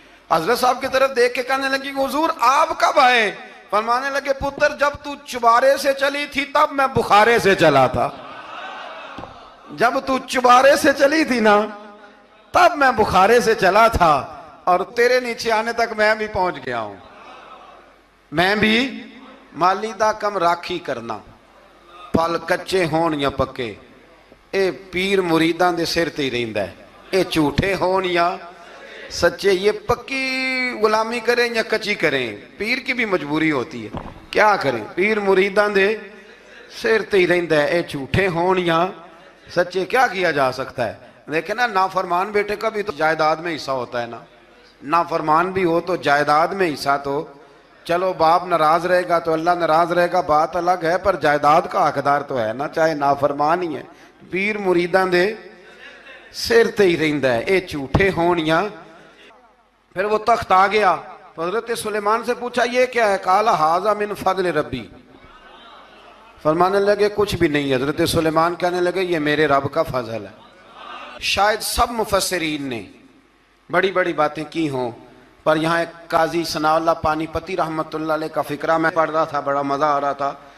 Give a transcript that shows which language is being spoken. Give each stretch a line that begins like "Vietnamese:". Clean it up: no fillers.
Urdu: حضرت صاحب کی طرف دیکھ کے کہنے لگی حضور آپ کب آئے؟ فرمانے لگے پتر جب تو چبارے سے چلی تھی تب میں بخارے سے چلا تھا. جب تو چبارے سے چلی تھی نا تب میں بخارے سے چلا تھا, اور تیرے نیچے آنے تک میں بھی پہنچ گیا ہوں.
Punjabi: میں بھی مالی دا کم راکھی کرنا, پھل کچے ہون یا پکے, اے پیر مریداں دے سر تے ہی رہندا ہے. اے جھوٹے ہون یا سچے,
Urdu: یہ پکی غلامی کریں یا کچی کریں, پیر کی بھی مجبوری ہوتی ہے. کیا کریں,
Punjabi: پیر مریداں دے سر تے ہی رہندا ہے. اے جھوٹے ہون یا سچے,
Urdu: کیا کیا جا سکتا ہے؟ لیکن نا نافرمان بیٹے کا بھی تو جائیداد میں حصہ ہوتا ہے نا. نافرمان بھی ہو تو جائیداد میں حصہ, تو چلو باپ ناراض رہے گا تو اللہ ناراض رہے گا, بات الگ ہے, پر جائیداد کا حقدار تو ہے نا, چاہے نافرمان ہی ہے.
Punjabi: پیر مریداں دے سر تے ہی رہندا ہے. اے جھوٹے ہون یا.
Urdu: پھر وہ تخت آ گیا تو حضرت سلیمان سے پوچھا یہ کیا ہے؟
Arabic: قال ھذا من فضل ربی.
Urdu: فرمانے لگے کچھ بھی نہیں. حضرت سلیمان کہنے لگے یہ میرے رب کا فضل ہے. شاید سب مفسرین نے بڑی بڑی باتیں کی ہوں, پر یہاں ایک قاضی ثناء اللہ پانی پتی رحمت اللہ علیہ کا فقرہ میں پڑھ رہا تھا, بڑا مزہ آ رہا تھا.